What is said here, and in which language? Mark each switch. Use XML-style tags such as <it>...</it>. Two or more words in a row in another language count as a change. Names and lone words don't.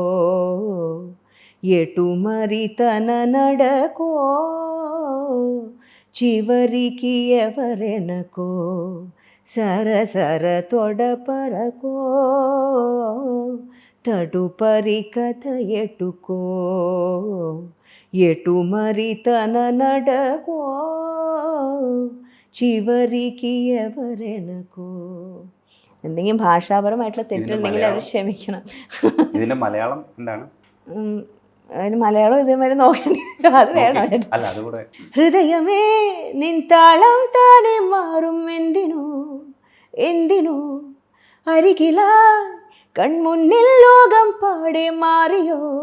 <te>ఎటు మరి తన నడకో చివరికి ఎవరెనకో సరసర తొడపరకో తదుపరి కథ ఎటుకో ఎటు మరి తన నడకో చివరికి ఎవరెనకో.</te> <ml>എന്തെങ്കിലും ഭാഷാപരമായിട്ടുള്ള തെറ്റുണ്ടെങ്കിൽ അവർ ക്ഷമിക്കണം. ഇതിന്റെ മലയാളം എന്താണ്? അതിന് മലയാളം ഇതേമാതിരി നോക്കേണ്ടി അത് വേണം. ഹൃദയമേ നിൻ താളം താനെ മാറും എന്തിനോ അരികിലാ കൺമുന്നിൽ ലോകം പാടെ മാറിയോ</ml>